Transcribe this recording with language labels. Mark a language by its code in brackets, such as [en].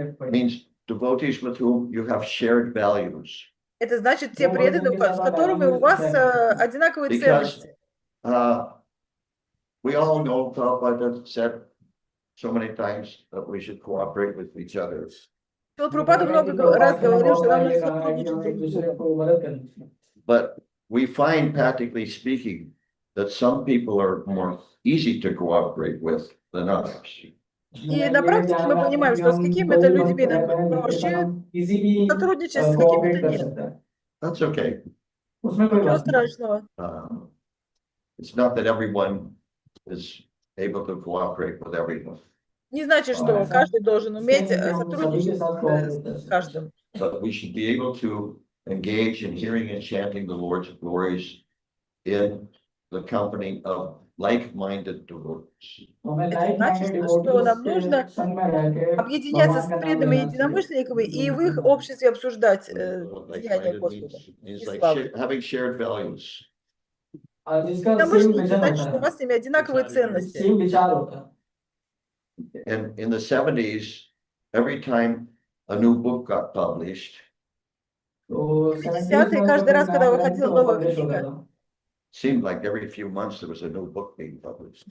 [en] Means devotees with whom you have shared values. [ru] Это значит те преданные, с которыми у вас одинаковые ценности. [en] We all know Prabhupada said so many times that we should cooperate with each other. [ru] Прабхупада много раз говорил, что нам нужно сотрудничать друг с другом. [en] But we find, practically speaking, that some people are more easy to cooperate with than others. [ru] И на практике мы понимаем, что с какими-то людьми нам проще сотрудничать, с какими-то нет. [en] That's okay. [ru] Ничего страшного. [en] It's not that everyone is able to cooperate with everyone. [ru] Не значит, что каждый должен уметь сотрудничать с каждым. [en] But we should be able to engage in hearing and chanting the Lord's glories in the company of like-minded devotees. [ru] Это значит, что нам нужно объединяться с преданными единомышленниками и в их обществе обсуждать деяния Господа и [en] It's like [ru] славу. [en] having shared values. [ru] Единомышленники значит, что у вас с ними одинаковые ценности. [en] And in the 70s, every time a new book got published, [ru] В 50-е каждый раз, когда выходила новая книга, [en] seemed like every few months there was a new book being published.